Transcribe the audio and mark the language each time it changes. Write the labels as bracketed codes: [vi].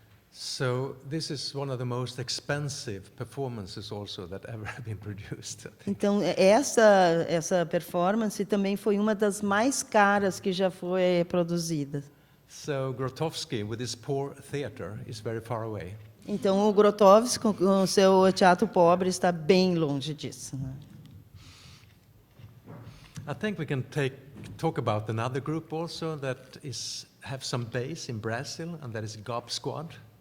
[en] So this is one of the most expensive performances also that ever have been produced. I think. [pt] Então, essa performance também foi uma das mais caras que já foi produzida. [en] So Grotowski, with his poor theater, is very far away. [pt] Então, o Grotowski, com o seu teatro pobre, está bem longe disso, né? [en] I think we can talk about another group also that have some base in Brazil, and that is Gob Squad.